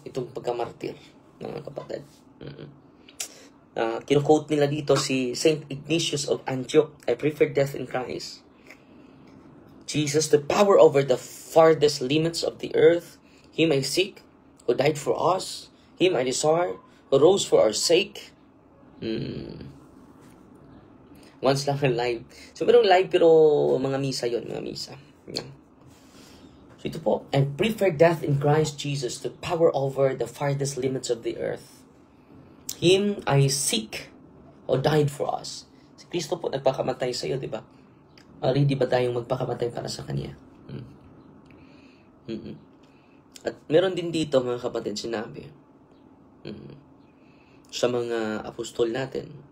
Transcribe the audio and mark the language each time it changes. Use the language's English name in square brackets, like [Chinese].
[Filipino] Itong pagkamartir, mga kapatid. Kino-quote nila dito si Saint Ignatius of Antioch. [English] I prefer death in Christ. Jesus, the power over the farthest limits of the earth. Him I seek, who died for us. Him I desire, who rose for our sake. [Filipino] Once lang ang live. So, merong live pero mga misa yon, mga misa. So ito po, [English] I prefer death in Christ Jesus to power over the farthest limits of the earth. Him I seek, who died for us. [Filipino] Si Kristo po nagpakamatay sa iyo, di ba? Ready ba tayong magpakamatay para sa Kanya? At meron din dito mga kapatid sinabi sa mga apostol natin.